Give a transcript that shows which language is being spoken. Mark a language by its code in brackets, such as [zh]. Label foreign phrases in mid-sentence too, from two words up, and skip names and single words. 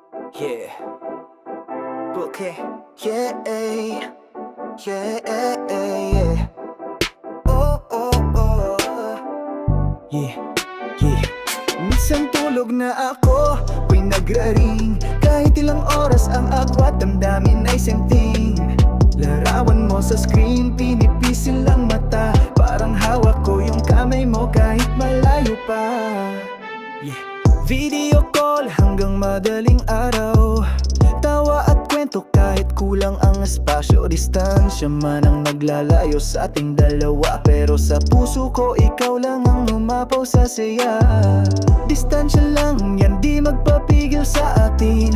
[en] Yeah. Okay. Yeah. Yeah. Yeah. Oh, oh, oh. Yeah. Yeah. [tl] Minsan tulog na ako, ako'y nagraring. Kahit ilang oras ang agwat, damdamin ay senting. Larawan mo sa screen, pinipisil lang mata. Parang hawak ko yung kamay mo kahit malayo pa. [en] Yeah. Video call [tl] hanggang madaling araw. Tawa at kwento kahit kulang ang espasyo. Distansya man ang naglalayo sa ating dalawa, pero sa puso ko ikaw lang ang lumapaw sa saya. Distansya lang yan, di magpapigil sa atin.